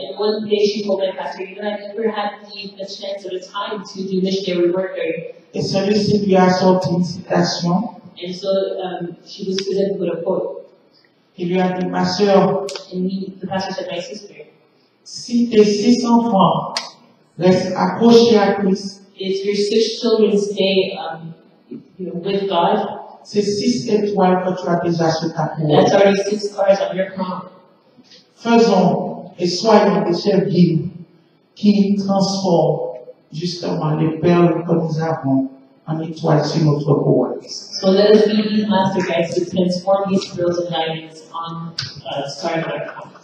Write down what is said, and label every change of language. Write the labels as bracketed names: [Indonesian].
[English] And one day she told my pastor, you know, I never had the chance or the time to do missionary work there. [French] Et celui-ci lui a sorti une citation. [English] And so she was presented with a quote. [French] Il lui a dit, ma sœur, [English] And the pastor said, my sister, [French] si tes 6 enfants restent accrochés à Christ, [English] if your 6 children stay with God, [French] c'est 6 étoiles que tu as déjà sur ta couronne. [English] that's already 6 stars on your crown. [French] Faisons et soyons des chefs guides qui transforment justement les perles que nous avons en étoiles sur notre couronne. [English] So let us be these master guides to transform these pearls and diamonds on stars on our crown.